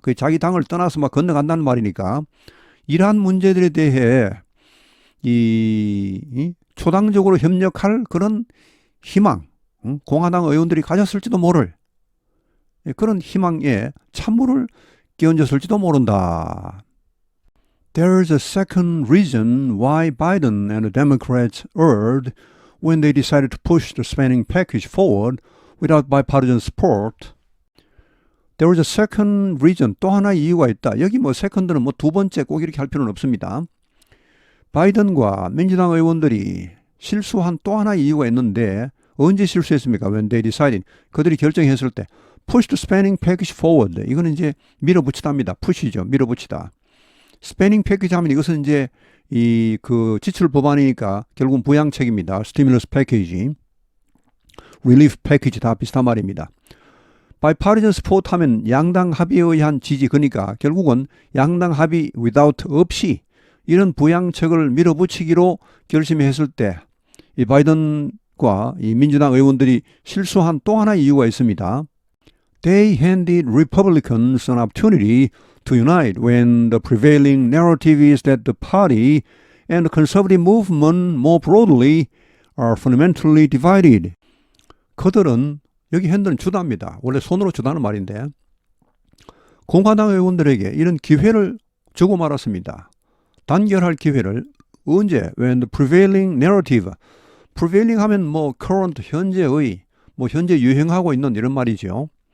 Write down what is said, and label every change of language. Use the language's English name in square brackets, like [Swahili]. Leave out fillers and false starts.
[Korean] 그 자기 당을 떠나서 막 건너간다는 말이니까 이러한 문제들에 대해 이 초당적으로 협력할 그런 희망, 공화당 의원들이 가졌을지도 모를 그런 희망에 찬물을 끼얹었을지도 모른다. [English] There is a second reason why Biden and the Democrats erred when they decided to push the spending package forward without bipartisan support. There was a second reason. [Korean] 또 하나의 이유가 있다. 여기 뭐 second는 뭐 두 번째 꼭 이렇게 할 필요는 없습니다. 바이든과 민주당 의원들이 실수한 또 하나의 이유가 있는데 언제 실수했습니까? [English] When they decided. [Korean] 그들이 결정했을 때 [English] push the spending package forward. [Korean] 이거는 이제 밀어붙이다입니다. push이죠. 밀어붙이다. spending package 하면 이것은 이제 그 지출 법안이니까 결국은 부양책입니다. [English] stimulus package, relief package [Korean] 다 비슷한 말입니다. [English] bipartisan support [Korean] 하면 양당 합의에 의한 지지, 그러니까 결국은 양당 합의 without 없이 이런 부양책을 밀어붙이기로 결심했을 때 이 바이든과 이 민주당 의원들이 실수한 또 하나의 이유가 있습니다. [English] They handed Republicans an opportunity to unite when the prevailing narrative is that the party and the conservative movement more broadly are fundamentally divided. [Korean] 그들은 여기 핸들은 주다입니다. 원래 손으로 주다는 말인데 공화당 의원들에게 이런 기회를 주고 말았습니다. 단결할 기회를 언제? [English] When the prevailing narrative, [Korean] prevailing 하면 뭐 current, 현재의, 뭐 현재 유행하고 있는 이런 말이죠.